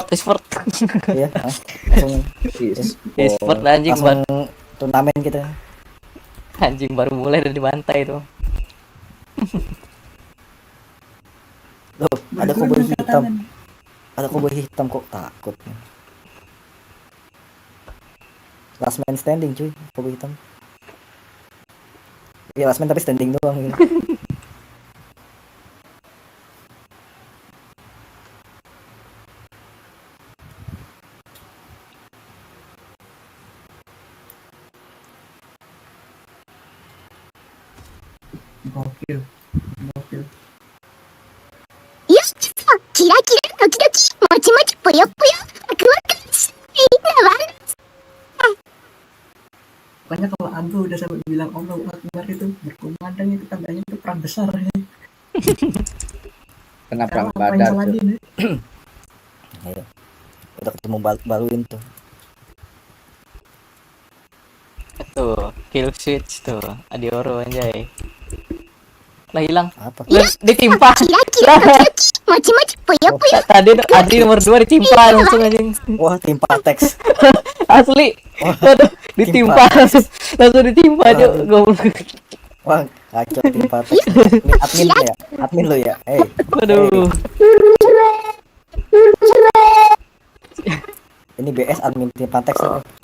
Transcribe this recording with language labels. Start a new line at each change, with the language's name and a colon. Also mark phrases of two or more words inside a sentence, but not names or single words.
Indonesian: ya, langsung e-sport anjing langsung turnamen kita. Anjing baru mulai udah dibantai tuh. Loh, ada Baru koboi angkat hitam. tangan. Ada koboi hitam kok takut.
English: Last man standing
Indonesian: cuy, koboi hitam. Iya
English: last man
Indonesian: tapi standing doang gitu. Gokil. Gokil.
Japanese: よしさキラキラドキドキもちもちぽよぽよワクワクしいなわ
Indonesian: Pokoknya kalau Abdul udah sampai bilang
Arabic: الله أكبر
Indonesian: itu berkumandang itu tandanya itu perang besar ya. Kena perang Sekarang apa yang badar salah tuh. dia nih? Ayo. Udah ketemu baluin tuh. Tuh,
English: kill switch
Indonesian: tuh. Adioro anjay. Lah hilang. Apa? Lah, ditimpa.
Japanese: キラキラドキドキもちもちぽよぽよ
Indonesian: Tadi Adi nomor 2 ditimpa langsung anjing. Wah, timpa teks. Asli. Waduh, ditimpa langsung ditimpa aja goblok. Wah, kacau timpa teks. Ini admin lo ya? Admin lo ya? Waduh. Ini BS admin timpa teks lo.